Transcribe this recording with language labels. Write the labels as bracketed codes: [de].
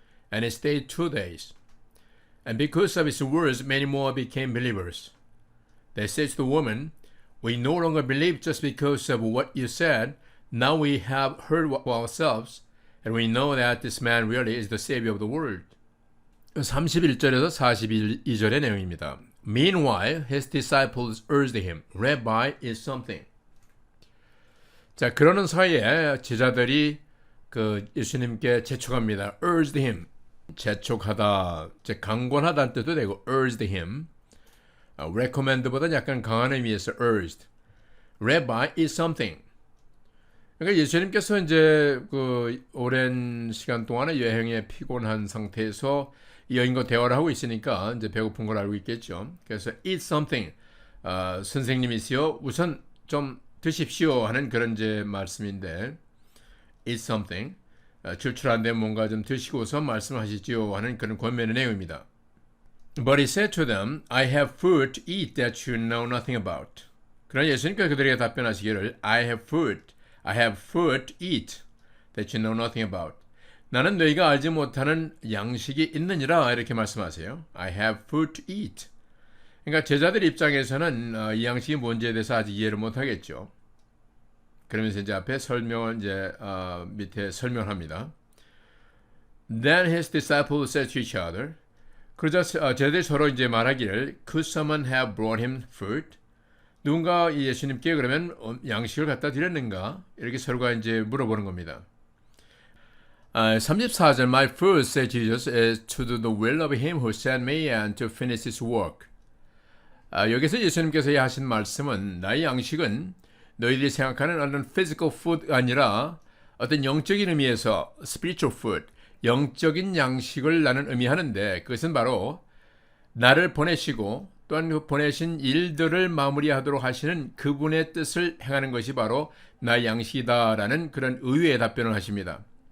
[en] And he stayed 2 days. And because of his words, many more became believers. They said to the woman, We no longer believe just because of what you said. Now we have heard for ourselves, and we know that this man really is the Savior of the world. [ko] 31절에서 42절의 내용입니다. [en] Meanwhile, his disciples urged him, Rabbi, eat something. [ko] 자, 그러는 사이에 제자들이 예수님께 재촉합니다. [en] urged him. [ko] 재촉하다, 강권하다는 뜻도 되고 [en] urged him. [ko] recommend보다 약간 강한 의미에서 urged. [en] Rabbi, eat something. [ko] 그러니까 예수님께서 이제 오랜 시간 동안의 여행에 피곤한 상태에서 이 여인과 대화를 하고 있으니까 이제 배고픈 걸 알고 있겠죠. [en] 그래서 eat something. [ko] 선생님이시여, 우선 좀 드십시오 하는 그런 이제 말씀인데, [en] eat something. [ko] 출출한데 뭔가 좀 드시고서 말씀하시지요 하는 그런 권면의 내용입니다. [en] But he said to them, I have food to eat that you know nothing about. [ko] 그러나 예수님께서 그들에게 답변하시기를, [en] I have food to eat that you know nothing about. [ko] 나는 너희가 알지 못하는 양식이 있느니라, 이렇게 말씀하세요. [en] I have food to eat. [ko] 그러니까 제자들 입장에서는 이 양식이 뭔지에 대해서 아직 이해를 못하겠죠. 그러면서 이제 앞에 설명을 밑에 설명합니다. [en] Then his disciples said to each other. [ko] 그러자 제자들이 서로 이제 말하기를, [en] Could someone have brought him food? [ko] 누군가 예수님께 그러면 양식을 갖다 드렸는가? 이렇게 서로가 이제 물어보는 겁니다. [en] 34절, My food, said Jesus, is to do the will of him who sent me and to finish his work. [ko] 여기서 예수님께서 하신 말씀은, 나의 양식은 너희들이 생각하는 어떤 [en] physical food [ko] 가 아니라 어떤 영적인 의미에서 [en] spiritual food, [ko] 영적인 양식을 나는 의미하는데, 그것은 바로 나를 보내시고 또한 그 보내신 일들을 마무리하도록 하시는 그분의 뜻을 행하는 것이 바로 나의 양식이다라는 그런 의외의 답변을 하십니다.